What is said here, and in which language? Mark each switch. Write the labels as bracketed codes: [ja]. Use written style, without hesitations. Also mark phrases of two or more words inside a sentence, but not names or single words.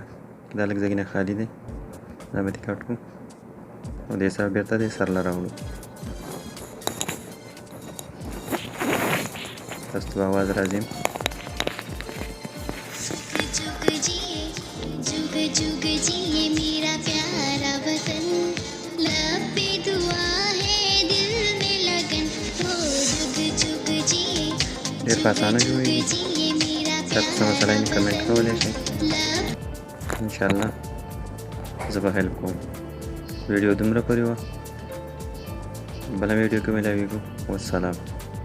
[ps] دا لږ ځګونه خالي دی، دا به دې کټ کړو او دې سره بېرته دې سر له راوړو. تاسو ته आवाज راځي. [hi] जुग जुग जिए मेरा प्यारा वतन, लब पे दुआ है दिल में लगन, हो जुग जुग जिए [ps] ډېر په اسانه جوړېږي. تاسو څه مسله یې کمنټ کولی شئ، انشاءالله زه به هیلپ کوم. ویډیو دومره پورې وه، بله ویډیو کې ملاویږو. والسلام.